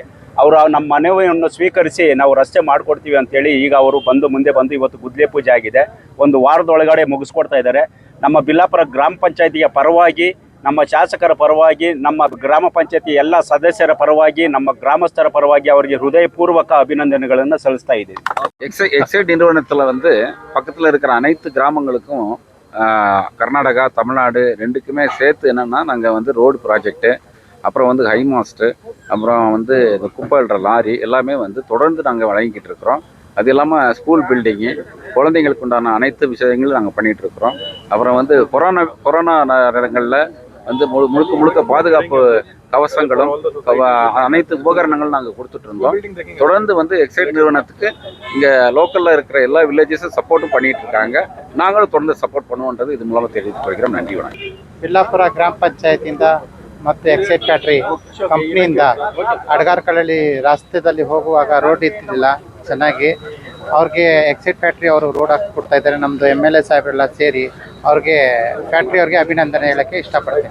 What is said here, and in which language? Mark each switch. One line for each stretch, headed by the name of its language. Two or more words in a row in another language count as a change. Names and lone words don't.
Kannada: ಅವರು ನಮ್ಮ ಮನವಿಯನ್ನು ಸ್ವೀಕರಿಸಿ ನಾವು ರಸ್ತೆ ಮಾಡಿಕೊಡ್ತೀವಿ ಅಂತೇಳಿ ಈಗ ಅವರು ಮುಂದೆ ಬಂದು ಇವತ್ತು ಗುದ್ಲಿ ಪೂಜೆ ಆಗಿದೆ. ಒಂದು ವಾರದೊಳಗಡೆ ಮುಗಿಸ್ಕೊಡ್ತಾ ಇದ್ದಾರೆ. ನಮ್ಮ ಬಿಲ್ಲಾಪುರ ಗ್ರಾಮ ಪಂಚಾಯತಿಯ ಪರವಾಗಿ, ನಮ್ಮ ಶಾಸಕರ ಪರವಾಗಿ, ನಮ್ಮ ಗ್ರಾಮ ಪಂಚಾಯತಿ ಎಲ್ಲ ಸದಸ್ಯರ ಪರವಾಗಿ, ನಮ್ಮ ಗ್ರಾಮಸ್ಥರ ಪರವಾಗಿ ಅವರಿಗೆ ಹೃದಯಪೂರ್ವಕ அபிநந்தனைಗಳನ್ನು ಸಲ್ಲಿಸ್ತಾ ಇದ್ದೀವಿ.
Tamil: எக்ஸைட் நிறுவனத்தில் வந்து பக்கத்தில் இருக்கிற அனைத்து கிராமங்களுக்கும் கர்நாடகா, தமிழ்நாடு ரெண்டுக்குமே சேர்த்து என்னென்னா நாங்கள் வந்து ரோடு ப்ராஜெக்ட்டு, அப்புறம் வந்து ஹை மாஸ்ட்டு, அப்புறம் வந்து இந்த குப்பை அள்ளுற லாரி எல்லாமே வந்து தொடர்ந்து நாங்கள் வழங்கிக்கிட்டு இருக்கிறோம். அது இல்லாமல் ஸ்கூல் பில்டிங்கு, குழந்தைங்களுக்கு உண்டான அனைத்து விஷயங்களும் நாங்கள் பண்ணிகிட்ருக்குறோம். அப்புறம் வந்து கொரோனா நேரங்களில் வந்து முழுக்க பாதுகாப்பு கவசங்களும் அனைத்து உபகரணங்களும் நாங்கள் கொடுத்துட்டு இருந்தோம். தொடர்ந்து வந்து எக்ஸைட் நிறுவனத்துக்கு இங்கே லோக்கலில் இருக்கிற எல்லா வில்லேஜஸும் சப்போர்ட்டும் பண்ணிட்டு இருக்காங்க. நாங்களும் தொடர்ந்து சப்போர்ட் பண்ணுவோன்றது இது மூலமாக தெரிவித்துக் கொள்கிறோம். நன்றி, வணக்கம்.
Kannada: ಬಿಲ್ಲಾಪುರ ಗ್ರಾಮ ಪಂಚಾಯತಿಯಿಂದ ಮತ್ತು ಎಕ್ಸೈಡ್ ಫ್ಯಾಕ್ಟ್ರಿ ಕಂಪ್ನಿಯಿಂದ ಅಡಗಾರ್ಕಳಲ್ಲಿ ರಸ್ತೆಯಲ್ಲಿ ಹೋಗುವಾಗ ರೋಡ್ ಇತ್ತಿಲ್ಲ ಚೆನ್ನಾಗಿ. ಅವ್ರಿಗೆ ಎಕ್ಸೈಡ್ ಫ್ಯಾಕ್ಟ್ರಿ ಅವರು ರೋಡ್ ಹಾಕಿ ಕೊಡ್ತಾ ಇದ್ದಾರೆ. ನಮ್ಮದು MLA ಸಾಹೇಬರೆಲ್ಲ ಸೇರಿ ಅವ್ರಿಗೆ ಫ್ಯಾಕ್ಟ್ರಿ ಅವ್ರಿಗೆ ಅಭಿನಂದನೆ ಹೇಳೋಕ್ಕೆ ಇಷ್ಟಪಡ್ತೀನಿ.